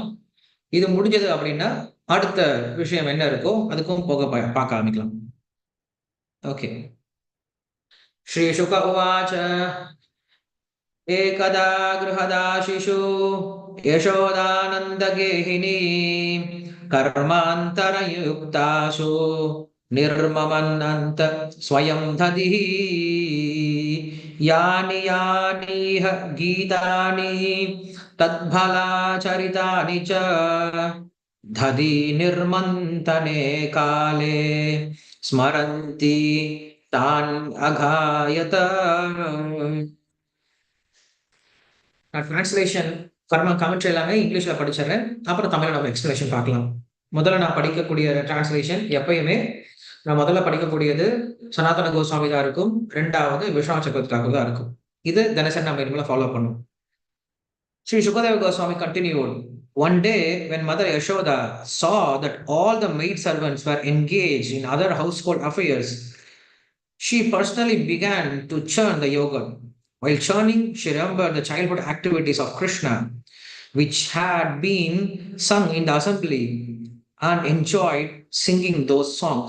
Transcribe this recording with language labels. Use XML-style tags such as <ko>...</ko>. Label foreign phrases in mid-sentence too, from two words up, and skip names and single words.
<ta>இது முடிஞ்சது அப்படின்னா அடுத்த விஷயம் என்ன இருக்கோ அதுக்கும் போக பார்க்க ஆரம்பிக்கலாம்.</ta> <sa>ஓகே. श्री शुक उवाच एकदा गृहदासीषु यशोदानन्द गेहिनी கர்மாந்தரயுக்தாசு निर्ममन्नन्त स्वयं दधिः यानि यानिह गीतानि तद्भलाचरितानि च दधि निर्मन्तने काले स्मरन्ति तान् अघायत.</sa> <en>translation commentary</en> <ta>எல்லாமே இங்கிலீஷ்ல படிச்சிடறேன், அப்புறம் தமிழ்ல நம்ம எக்ஸ்பிளனேஷன் பார்க்கலாம். முதல்ல நான் படிக்கக்கூடிய டிரான்ஸ்லேஷன் எப்பயுமே நான் முதல்ல படிக்கக்கூடியது சனாதன கோஸ்வாமி தான் இருக்கும், 2வது விஸ்வநாத் சக்கரவர்த்தி டாக்கூர் தான் இருக்கும். இது தினசரி நம்ம இனிமேல் ஃபாலோ பண்ணும்.</ta> <en>Sri Shukadeva Goswami continued, one day when Mother Yashoda saw that all the maid servants were engaged in other household affairs, she personally began to churn the yogurt. While churning, she remembered the childhood activities of Krishna, which had been sung in the assembly, and enjoyed singing those songs.</en>